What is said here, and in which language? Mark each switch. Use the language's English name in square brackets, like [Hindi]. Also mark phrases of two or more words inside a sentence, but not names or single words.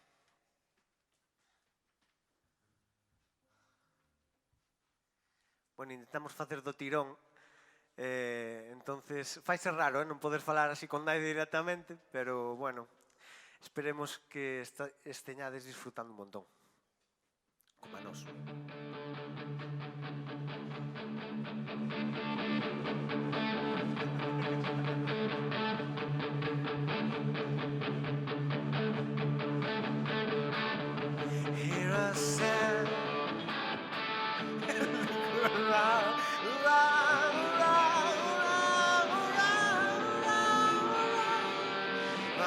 [Galician] Bueno, intentamos facer do tirón, entonces faise raro, non poder falar así con Nai directamente, pero bueno, esperemos que esteñades disfrutando un montón, como a nos. [English] Here I stand. Around, around, around, around, around, around.